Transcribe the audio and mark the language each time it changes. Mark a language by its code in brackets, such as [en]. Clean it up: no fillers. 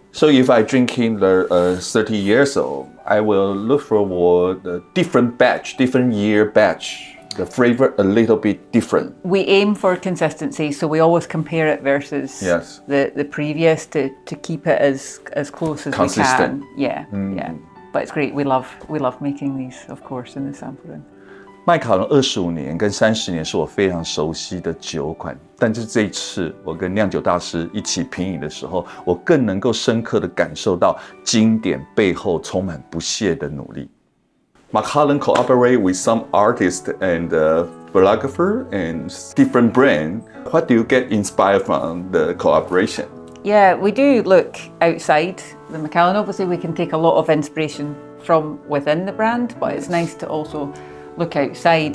[en] So if I drink in the 30 years old, I will look for the different year batch, the flavor a little bit different. We aim for consistency, so we always compare it versus the previous to keep it as close as consistent. We can. Yeah. But it's great. We love making these, of course, in the sample room. [zh] 麦卡伦25年跟30年是我非常熟悉的酒款，但是这一次我跟酿酒大师一起品饮的时候，我更能够深刻的感受到经典背后充满不懈的努力。 [en] Macallan cooperate with some artists and photographer and different brand. What do you get inspired from the collaboration? Yeah, we do look outside the Macallan. Obviously, we can take a lot of inspiration from within the brand, but it's nice to also look outside.